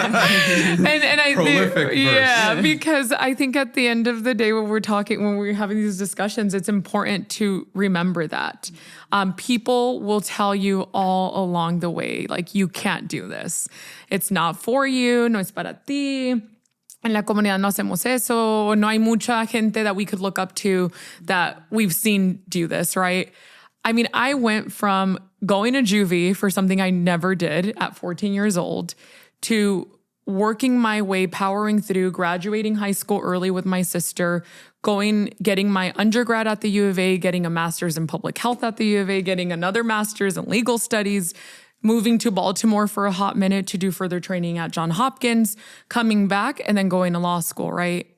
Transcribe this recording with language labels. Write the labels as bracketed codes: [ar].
[en] and I Prolific verse. Because I think at the end of the day, when we're having these discussions, it's important to remember that. People will tell you all along the way, like, you can't do this. It's not for you, [es] no es para ti. En la comunidad no hacemos eso. No hay mucha gente [en] that we could look up to that we've seen do this, right? I mean, I went from going to juvie for something I never did at 14 years old to working my way, powering through, graduating high school early with my sister, getting my undergrad at the U of A, getting a master's in public health at the U of A, getting another master's in legal studies, moving to Baltimore for a hot minute to do further training at Johns Hopkins, coming back, and then going to law school, right?